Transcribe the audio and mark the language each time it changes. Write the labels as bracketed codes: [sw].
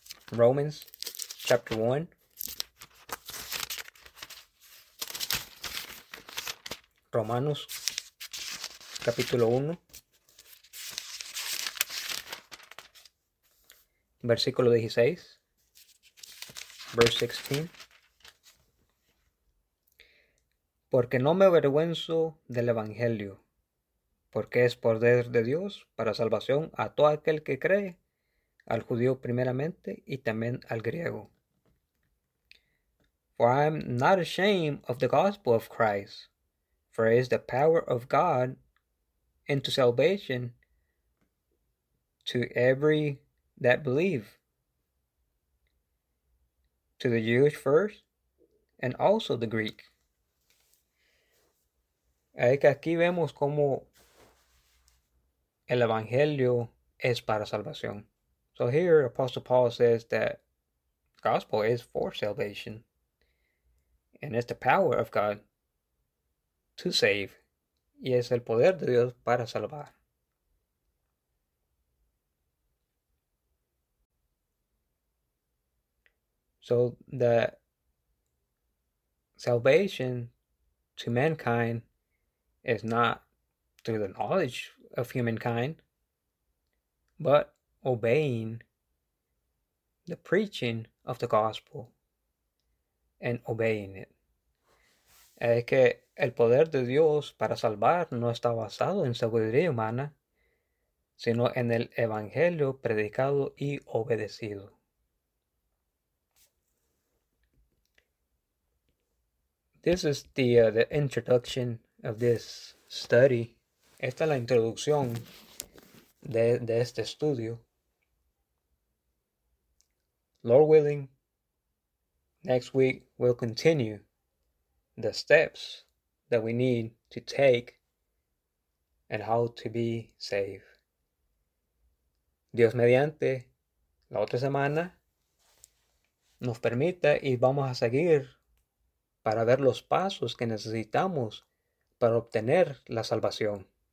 [en] Romans chapter 1, [es] Romanos capítulo 1, versículo 16, [en] verse 16. [es] Porque no me avergüenzo del Evangelio, porque es poder de Dios para salvación a todo aquel que cree, al judío primeramente y también al griego. [en] For I am not ashamed of the gospel of Christ, for it is the power of God into salvation to every that believe, to the Jewish first and also the Greek. [es] Es que aquí vemos cómo el Evangelio es para salvación. [en] So here, Apostle Paul says that gospel is for salvation. And it's the power of God to save. [es] Y es el poder de Dios para salvar. [en] So the salvation to mankind is not through the knowledge of humankind, but obeying the preaching of the gospel and obeying it. [es] Es que el poder de Dios para salvar no está basado en sabiduría humana, sino en el evangelio predicado y obedecido. [en] This is the introduction of this study. [es] Esta es la introducción de este estudio. [en] Lord willing, next week we'll continue the steps that we need to take and how to be saved. [es] Dios mediante, la otra semana nos permita y vamos a seguir para ver los pasos que necesitamos para obtener la salvación.